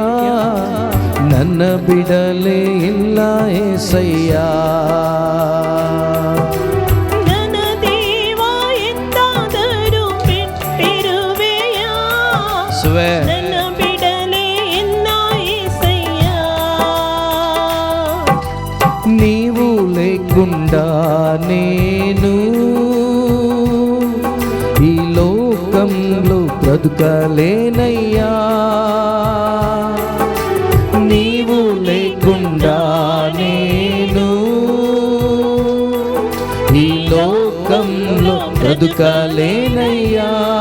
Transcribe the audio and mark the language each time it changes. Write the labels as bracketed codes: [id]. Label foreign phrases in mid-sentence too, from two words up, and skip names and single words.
[kn] ನನ್ನ ಬಿಡಲೇ ಇಲ್ಲ యేసయ్య. ನನ್ನ ದೇವ ಎಂದಾದರೂ ಬಿಟ್ಟಿರುವೆಯಾ? ನನ್ನ ಬಿಡಲೇ ಇಲ್ಲ యేసయ్య. [te] నీవు లేకుండా నేను ఈ లోకంలో బ్రతుకలేనయ్యా. నీవు లేకుండా నేను ఈ లోకంలో బ్రతుకలేనయ్యా.